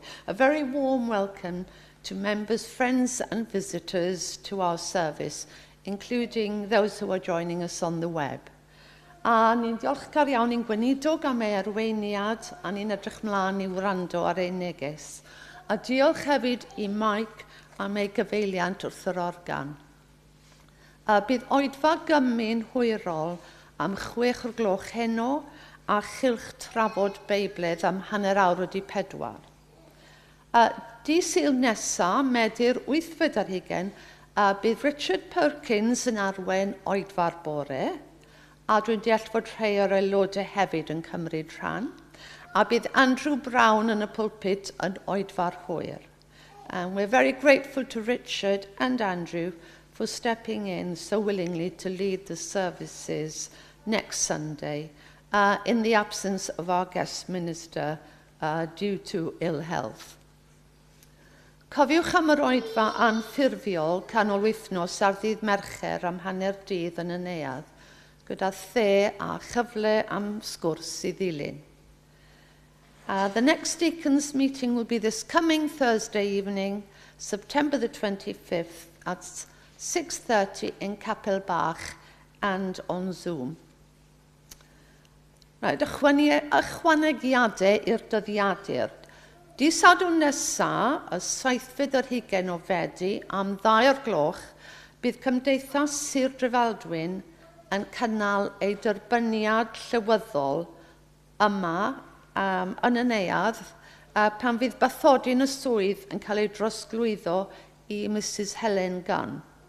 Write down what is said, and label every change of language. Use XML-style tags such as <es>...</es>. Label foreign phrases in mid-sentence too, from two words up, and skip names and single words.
<en>A very warm welcome to members, friends and visitors to our service, including those who are joining us on the web.</en> <cy>A ni'n diolchgar iawn i'n gweinidog am ei arweiniad a ni'n edrych mlaen I wrando ar ei neges. A diolch hefyd I Mike am ei gyfeiliant wrth yr organ. Bydd oedfa gymyn hwyrol am 6 o'r gloch heno a chylch trafod beibledd am hanner awr wedi 4. Di Sul nesa, Medir 8:40, bydd Richard Perkins yn arwen oedfa'r bore, a dwi'n deall fod rhai o'r aelodau hefyd yn cymryd rhan, a bydd Andrew Brown yn y pulpit yn oedfa'r hwyr.</cy> <en>And we're very grateful to Richard and Andrew for stepping in so willingly to lead the services next Sunday in the absence of our guest minister due to ill health.</en> <cy>Cofiwch am yr oedfa anffurfiol canol wythnos ar ddydd Mercher am hanner dydd yn y neuadd, gyda the a chyfle am sgwrs I ddilyn.</cy> <en>The next deacons meeting will be this coming Thursday evening, September the 25th at 6:30 in Capel Bach and on Zoom. Right,</en> <cy>ychwanegiadau i'r dyddiadur. Dydd Sadwrn nesaf, y 7 yr 20 o Fedi, am 2:00, bydd Cymdeithas Sir Drefaldwyn yn cynnal ei derbyniad llywyddol yma yn y neuadd pan fydd bathodyn y swydd yn cael ei drosglwyddo i Mrs Helen Gunn.</cy>